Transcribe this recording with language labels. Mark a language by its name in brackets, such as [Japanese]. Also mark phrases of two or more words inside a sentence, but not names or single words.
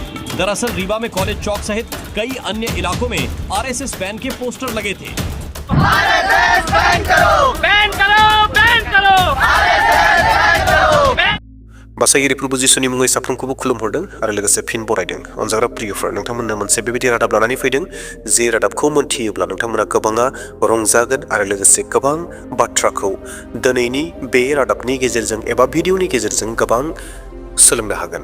[Hindi] दरअसल रीवा में कॉलेज चौक सहित कई अन्य इलाकों में RSS बैन के पोस्टर लगे थे। RSS बैन करो, बैन करो, बैन करो, RSS बैन करो। [Bodo] बासागिरि बwswnनि मुङै साफ्रोमखौबो खुलुमहरदों आरो लोगोसे फिन बरायदों। अनजाग्रा प्रियफोर, नोंथांमोननो मोनसे बेबायदि रादाब लानानै फैदों जे रादाबखौ मोनथियोब्ला नोंथांमोना गोबाङा रंजागोन आरो लोगोसे गोबां बाथ्राखौ दिनैनि बे रादाबनि गेजेरजों एबा भिडिअनि गेजेरजों गोबां सोलोंनो हागोन।